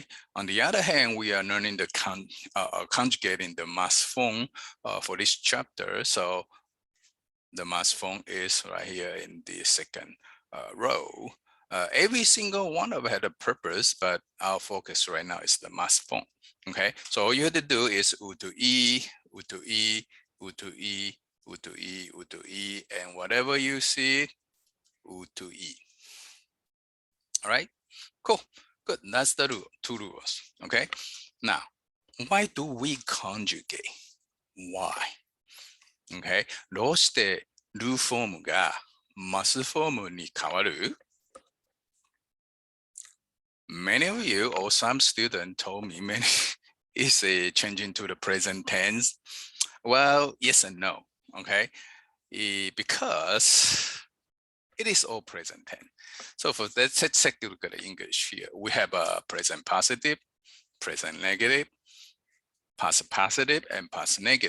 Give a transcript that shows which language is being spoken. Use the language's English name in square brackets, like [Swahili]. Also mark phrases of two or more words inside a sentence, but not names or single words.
[English] On the other hand, we are learning the conjugating the mass form for this chapter. So the mass form is right here in the second row. Every single one of it had a purpose, but our focus right now is the mass form. Okay. So all you have to do is U to E, U to E, U to E, U to E, U to E, and whatever you see, U to E. All right. Cool. Good. That's the rule, two rules. Okay. Now, why do we conjugate? Why? Okay. [Japanese] どうしてルーフォームがマスフォームに変わる? [English] Many of you or some student told me many is changing to the present tense. Well, yes and no. Okay. Because it is all present tense. So for that, let's take a look at the English here. We have a present positive, present negative, past positive, and past negative.